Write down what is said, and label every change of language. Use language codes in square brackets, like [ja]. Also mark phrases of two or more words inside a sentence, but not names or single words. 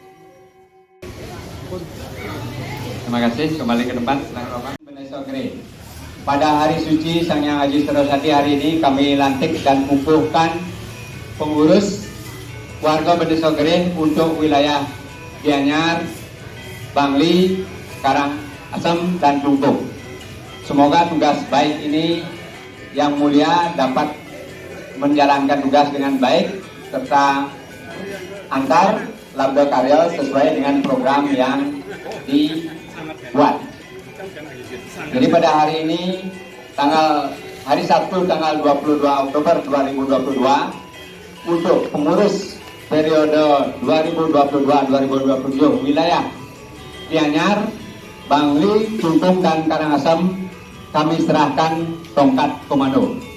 [id] Terima kasih. Kembali ke depan. Silakan Bendesa Gereh. Pada hari suci Sang Yang Haji Saraswati hari ini kami lantik dan kukuhkan pengurus warga Bendesa Gereh untuk wilayah Gianyar, Bangli, Karangasem, dan Klungkung. Semoga tugas baik ini yang mulia dapat menjalankan tugas dengan baik serta antar labda karya sesuai dengan program yang dibuat. Jadi pada hari ini hari Sabtu tanggal 22 Oktober 2022 untuk pengurus periode 2022-2027 wilayah Gianyar, Bangli, Klungkung, dan Karangasem kami serahkan tongkat komando.